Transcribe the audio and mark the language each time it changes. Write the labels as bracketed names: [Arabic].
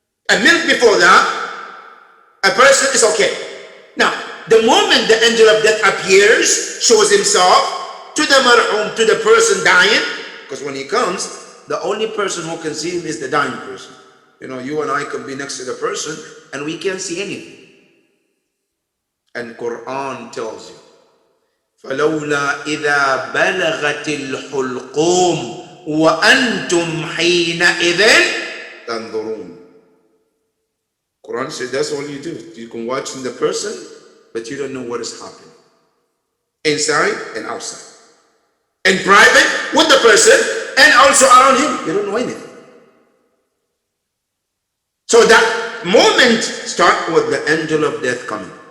[English] A minute before that, a person is okay. Now, the moment the angel of death appears, shows himself to the mar'um, to the person dying, because when he comes, the only person who can see him is the dying person. You know, you and I could be next to the person and we can't see anything. And Quran tells you, [Arabic] فَلَوْلَا إِذَا بَلَغَتِ الْحُلْقُومِ وَأَنْتُمْ حِينَئِذٍ تَنْظُرُونَ. [English] Quran said that's all you do. You can watch the person, but you don't know what is happening. Inside and outside. In private with the person and also around him. You don't know anything. So that moment starts with the angel of death coming.